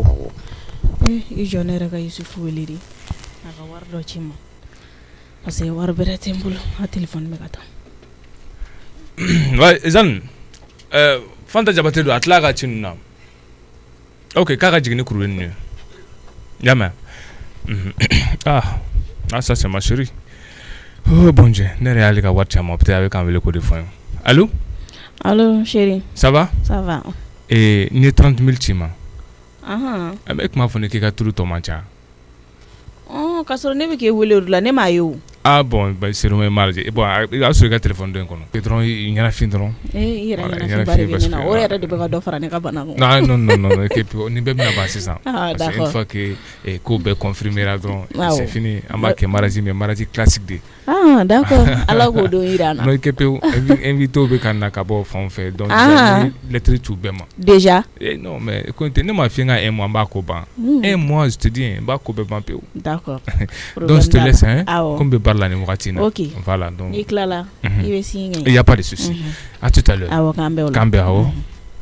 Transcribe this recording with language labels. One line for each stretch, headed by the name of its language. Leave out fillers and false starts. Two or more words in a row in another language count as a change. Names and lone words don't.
Bambara: i jɔ ne yɛrɛ ka Yusufu wele de a ka wari dɔ ci n ma
French: parce que
Bambara: wari bɛrɛ tɛ n bolo a téléphone bɛ ka taa ouais Zan Fanta Jabate don a tila ka ci ninnu na ok k'a ka jigin ni kuru ye ninnu ye y'a mɛn
French: ça c'est ma chérie oh bon Dieu
Bambara: ne yɛrɛ y'ale ka wari caman peut-être a bɛ k'an wele k'o de fɔ n ye
French: allo chérie ça va
Bambara: n'i ye 30 000 ci ma e kuma fɔ ne k'i ka turu tɔ man ca k'a sɔrɔ ne bɛ k'e wele o de la ne m'a ye o
French: bon c'est normal marge bon
Bambara: a sɔrɔ i ka téléphone dɔ in kɔnɔ et dɔrɔn i ɲɛnafin dɔrɔn i yɛrɛ ɲɛnafin ba de bɛ ne na o yɛrɛ de bɛ ka dɔ fara ne ka bana kan non ni bɛɛ bɛna ban sisan
French: parce que une fois que
Bambara: ko bɛɛ confirmera dɔrɔn
French: c'est fini
Bambara: an b'a kɛ
French: mariage mais mariage classique
Bambara: de d'accord ala k'o don jira an na non i kɛ pewu invité bɛ ka na ka bɔ fan fɛ
French: donc lettre
Bambara: t'u bɛɛ ma déjà
French: non mais écoute
Bambara: ne m'a fait
French: un mois
Bambara: n b'a ko ban
French: un mois je te dis
Bambara: n b'a ko bɛɛ ban pewu d'accord
French: donc je te laisse comme
Bambara: bɛ baara la nin wagati in na ok
French: voilà donc
Bambara: n'i tilala i bɛ signer
French: il y a pas de souci à tout à l'heure
Bambara: awɔ k'an bɛn o la k'an bɛn awɔ